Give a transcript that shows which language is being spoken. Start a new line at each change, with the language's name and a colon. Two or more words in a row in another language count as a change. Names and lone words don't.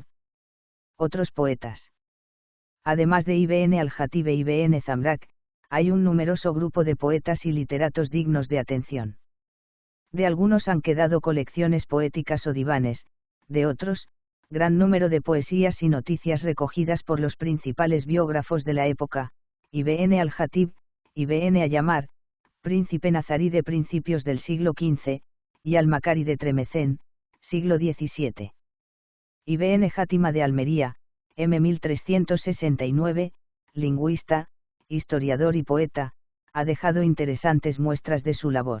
Spanish: Otros poetas. Además de Ibn al-Jatib e Ibn Zamrak, hay un numeroso grupo de poetas y literatos dignos de atención. De algunos han quedado colecciones poéticas o divanes, de otros, gran número de poesías y noticias recogidas por los principales biógrafos de la época: Ibn al-Jatib, Ibn Ayamar, príncipe nazarí de principios del siglo XV, y al-Makari de Tremecén, siglo XVII. Ibn Játima de Almería, m. 1369, lingüista, historiador y poeta, ha dejado interesantes muestras de su labor.